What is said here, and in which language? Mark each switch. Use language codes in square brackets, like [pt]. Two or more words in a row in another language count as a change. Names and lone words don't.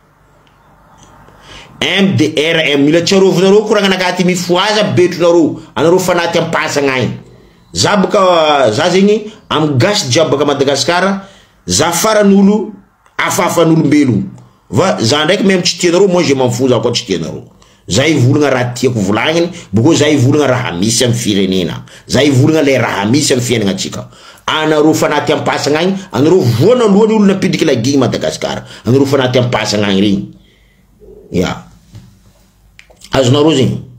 [mg] MDRM, mila tsarovinareo koragna nakaty mifoaza betronareo. Anareo fanaty ampasagna agny. Za baka za zegny am gasy jiaby baka Madagasikara, za faran'olo afafan'olombelogno. Va za ndraiky même tsy tianareo, [fr] moi je m'en fous [mg] za koa tsy tianareo. Za ivolagna raha tiako volagniny, boko za ivolagna raha misy amin'ny firenena. Za ivolagna le raha misy amin'ny fiainana atsika. Anareo fanaty ampasagna agny, anareo voanalohany olo napidika lagigny Madagasikara. Anareo fanaty ampasagna agny regny. Ya. Azonareo zegny.